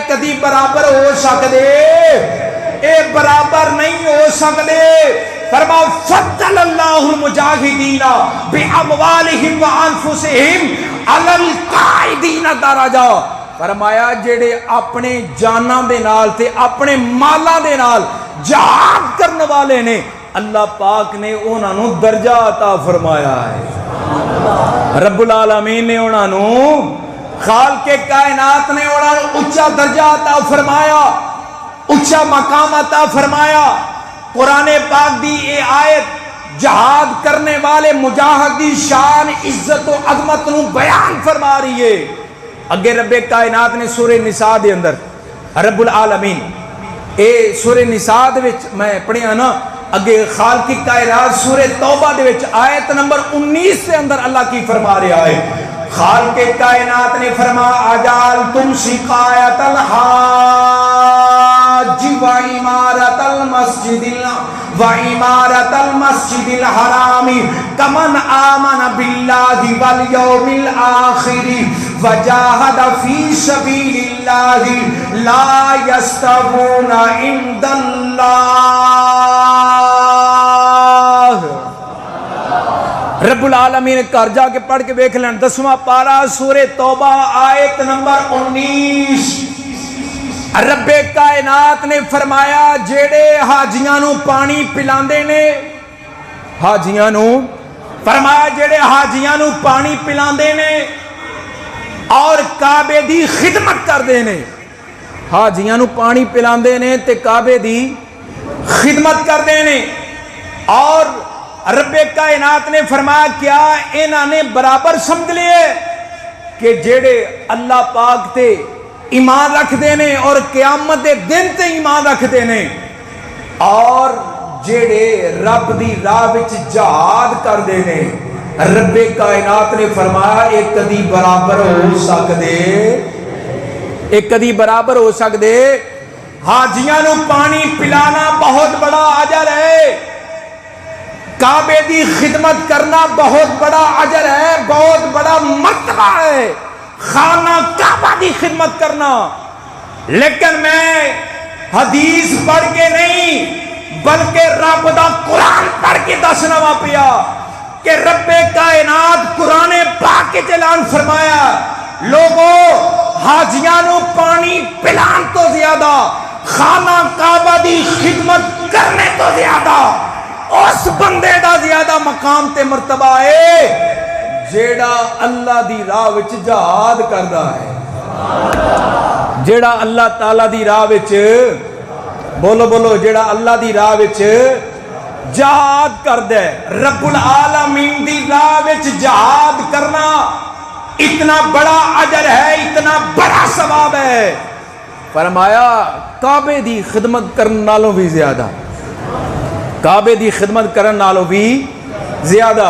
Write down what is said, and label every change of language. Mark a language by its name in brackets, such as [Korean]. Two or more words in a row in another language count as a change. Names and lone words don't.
[Punjabi] کدی برابر ہو سکدے اے برابر نہیں ہو سکدے فرمایا [Arabic] فضل اللہ المجاہدین باموالہم وانفسہم علی القائدین درجہ [Punjabi] فرمایا جڑے اپنے جاناں دے نال تے اپنے مالاں دے نال جہاد کرنے والے نے اللہ پاک نے انہاں نو درجہ عطا فرمایا ہے. رب العالمین نے انہاں نو خالق کائنات نے انہاں نو اونچا درجہ عطا فرمایا, اونچا مقام عطا فرمایا. قرآن پاک دی اے آیت جہاد کرنے والے مجاہد دی شان عزت و عظمت نو بیان فرما رہی ہے. اگے رب کائنات نے سورہ نساء دے اندر رب العالمین اے سورہ نساء دے وچ میں پڑھیا نا, اگے خالق کائنات سورہ توبہ دے وچ آیت نمبر 19 سے اندر اللہ کی فرما رہا ہے. خالق کائنات نے فرما [Arabic] اجال تم سقایت الحاج و امارت المسجد الحرام کمن آمن باللہ والیوم الآخر وجاہد فی سبیل اللہ لا یستوون عند اللہ. [Urdu] رب العالمین گھر جا کے پڑھ کے دیکھ لیں 10واں پارہ سورہ توبہ آیت نمبر 19. [Punjabi] رب کائنات نے فرمایا جیڑے حاجیاں نو پانی پلاندے نے, حاجیاں نو فرمایا جیڑے حاجیاں نو پانی پلاندے نے اور کعبے دی خدمت کردے نے, حاجیاں نو پانی پلاندے نے تے کعبے دی خدمت کردے نے. اور رب کائنات نے فرمایا کیا انہاں نے برابر سمجھ لیے کہ جیڑے اللہ پاک تے ایمان رکھ دینے اور قیامت دے دن تے ایمان رکھ دینے اور جیڑے رب دی راہ وچ جہاد کر دینے, رب کائنات نے فرمایا ایک کدی برابر ہو سکدے, ایک کدی برابر ہو سکدے. حاجیاں نو پانی پلانا بہت بڑا اجر ہے, کعبے دی خدمت کرنا بہت بڑا اجر ہے, بہت بڑا مرتبہ ہے خانہ کعبہ دی خدمت کرنا. لیکن میں حدیث پڑھ کے نہیں بلکہ رب دا قرآن پڑھ کے دسنا وا پیا کہ رب کائنات قرآن پاک کے اعلان فرمایا لوگوں حاجیاں نو پانی پلان تو زیادہ خانہ کعبہ دی خدمت کرنے تو زیادہ اس بندے دا زیادہ مقام تے مرتبہ ہے جیڑا اللہ دی راہ وچ جہاد کردا ہے, جیڑا اللہ تعالی دی راہ وچ بولو بولو جیڑا اللہ دی راہ وچ جہاد کردا ہے. رب العالمین دی راہ وچ جہاد کرنا اتنا بڑا اجر ہے, اتنا بڑا ثواب ہے. فرمایا کعبے دی خدمت کرن نالوں بھی زیادہ, کعبے دی خدمت کرن نالوں بھی زیادہ.